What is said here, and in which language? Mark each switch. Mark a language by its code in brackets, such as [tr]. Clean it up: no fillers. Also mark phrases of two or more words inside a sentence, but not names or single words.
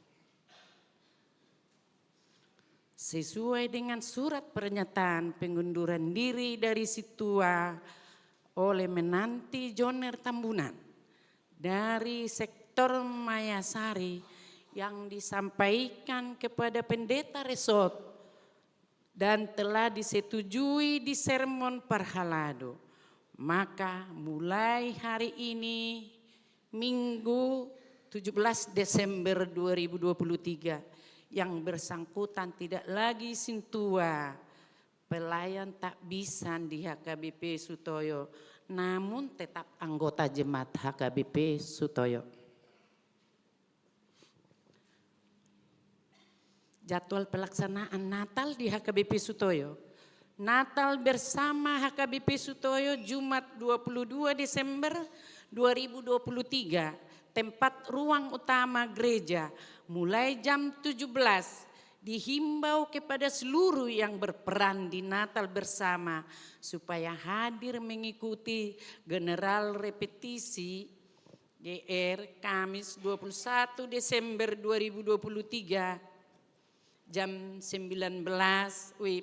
[id] Sesuai dengan surat pernyataan pengunduran diri dari Situa oleh Menanti Joner Tambunan dari sektor Mayasari yang disampaikan kepada pendeta resort dan telah disetujui di sermon Parhalado. Maka mulai hari ini Minggu 17 Desember 2023 yang bersangkutan tidak lagi Sintua, pelayan tak bisa di HKBP Sutoyo, namun tetap anggota jemaat HKBP Sutoyo. Jadwal pelaksanaan Natal di HKBP Sutoyo. Natal bersama HKBP Sutoyo Jumat 22 Desember 2023, tempat ruang utama gereja mulai jam 17, dihimbau kepada seluruh yang berperan di Natal bersama supaya hadir mengikuti general repetisi GR Kamis 21 Desember 2023 jam 19 WIB.